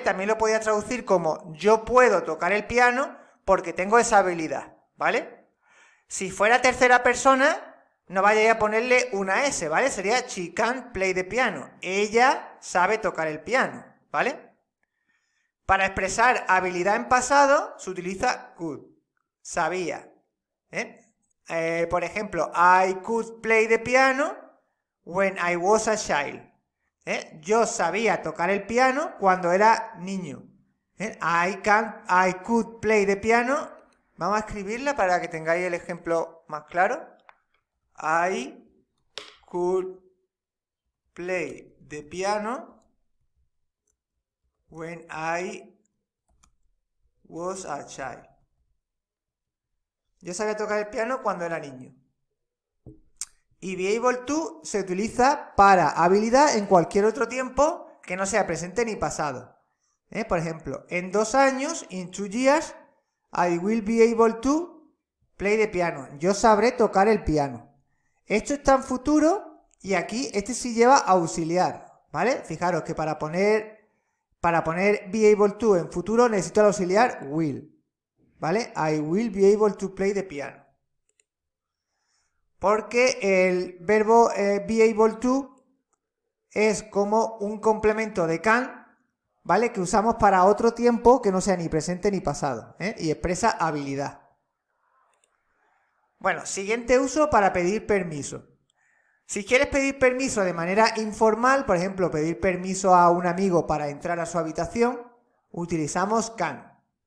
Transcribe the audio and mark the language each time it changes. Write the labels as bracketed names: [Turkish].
[Spanish] También lo podía traducir como yo puedo tocar el piano porque tengo esa habilidad, ¿vale? Si fuera tercera persona, No vayáis a ponerle una S, ¿vale? Sería [English] she can play the piano. [Spanish] Ella sabe tocar el piano, ¿vale? Para expresar habilidad en pasado se utiliza could. Sabía. Por ejemplo, [English] I could play the piano when I was a child. [Spanish] Yo sabía tocar el piano cuando era niño. [English] I could play the piano. [Spanish] Vamos a escribirla para que tengáis el ejemplo más claro. [English] I could play the piano when I was a child. [Spanish] Yo sabía tocar el piano cuando era niño. Y be able to se utiliza para habilidad en cualquier otro tiempo que no sea presente ni pasado. Por ejemplo, en 2 años, [English] in 2 years, I will be able to play the piano. [Spanish] Yo sabré tocar el piano. Esto está en futuro y aquí este sí lleva auxiliar, ¿vale? Fijaros que para poner be able to en futuro necesito el auxiliar will, ¿vale? [English] I will be able to play the piano. [Spanish] Porque el verbo be able to es como un complemento de can, ¿vale? Que usamos para otro tiempo que no sea ni presente ni pasado, y expresa habilidad. Bueno, siguiente uso para pedir permiso. Si quieres pedir permiso de manera informal, por ejemplo, pedir permiso a un amigo para entrar a su habitación, utilizamos can.